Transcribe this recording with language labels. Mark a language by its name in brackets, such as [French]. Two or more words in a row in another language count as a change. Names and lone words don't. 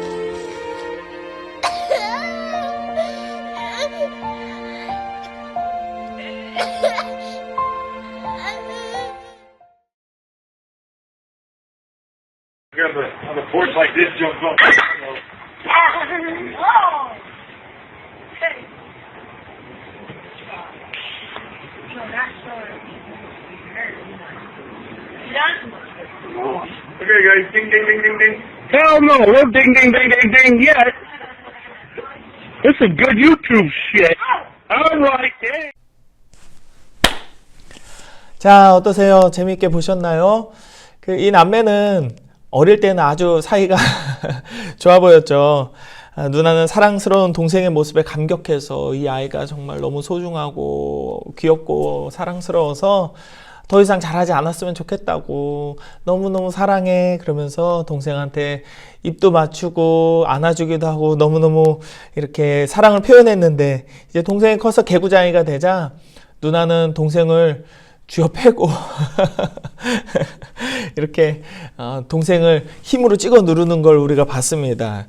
[English] On the porch like this, jump up. Whoa! No, that's Okay, guys, ding, ding, ding, ding, ding. Hell no, no ding, ding, ding, ding, ding yet. This is good YouTube shit. All right, yeah. [Korean] 자, 어떠세요? 재미있게 보셨나요? 이 남매는 어릴 때는 아주 사이가 좋아 보였죠. 누나는 사랑스러운 동생의 모습에 감격해서 이 아이가 정말 너무 소중하고 귀엽고 사랑스러워서 더 이상 잘하지 않았으면 좋겠다고 너무너무 사랑해 그러면서 동생한테 입도 맞추고 안아주기도 하고 너무너무 이렇게 사랑을 표현했는데 이제 동생이 커서 개구장이가 되자 누나는 동생을 쥐어 패고 이렇게 동생을 힘으로 찍어 누르는 걸 우리가 봤습니다.